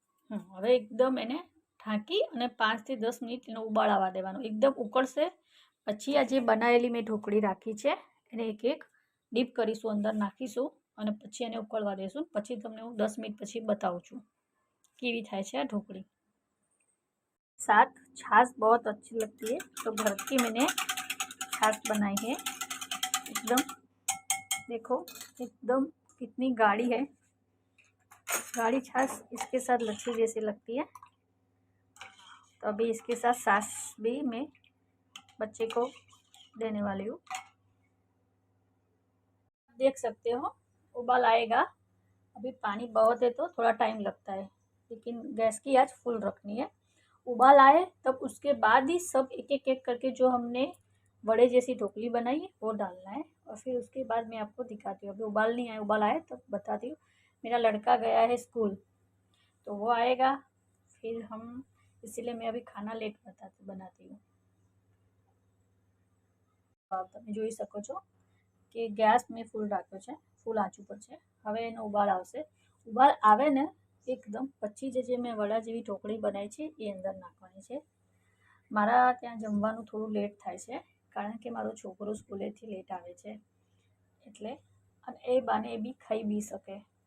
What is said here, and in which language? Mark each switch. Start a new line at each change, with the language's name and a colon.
Gujarati: હવે એકદમ એને ઢાંકી અને 5 થી 10 મિનિટ એનો ઉબાળ આવવા દેવાનો. એકદમ ઉકળશે પછી આ જે બનાવેલી મેં ઢોકળી રાખી છે એને એક એક ડીપ કરીશું, અંદર નાખીશું અને પછી એને ઉકળવા દઈશું. પછી તમને હું 10 મિનિટ પછી બતાવું છું કેવી થાય છે આ ढोकली.
Hindi: साथ छाछ बहुत अच्छी लगती है तो घर की मैंने छाछ बनाई है. एकदम देखो एकदम कितनी गाढ़ी है. गाढ़ी छाछ इसके साथ लच्छी जैसी लगती है. तो अभी इसके साथ सास भी मैं बच्चे को देने वाली हूँ. देख सकते हो उबाल आएगा. अभी पानी बहुत है तो थोड़ा टाइम लगता है, लेकिन गैस की आंच फुल रखनी है. उबाल आए तब उसके बाद ही सब एक एक करके जो हमने वड़े जैसी ढोकली बनाई है वो डालना है. और फिर उसके बाद मैं आपको दिखाती हूँ. अभी उबाल नहीं आए, उबाल आए तब बताती हूँ. मेरा लड़का गया है स्कूल तो वो आएगा फिर हम, इसीलिए मैं अभी खाना लेट बनाती हूँ.
Gujarati: તમે જોઈ શકો છો કે ગેસ મેં ફૂલ રાખ્યો છે, ફૂલ આંચ ઉપર છે. હવે એનો ઉબાલ આવશે. ઉબાલ આવે ને એકદમ પછી જે મેં વડા જેવી ઢોકળી બનાવી છે એ અંદર નાખવાની છે. મારા ત્યાં જમવાનું થોડું લેટ થાય છે કારણ કે મારો છોકરો સ્કૂલેથી લેટ આવે છે એટલે, અને એ બાને એ બી ખાઈ બી શકે.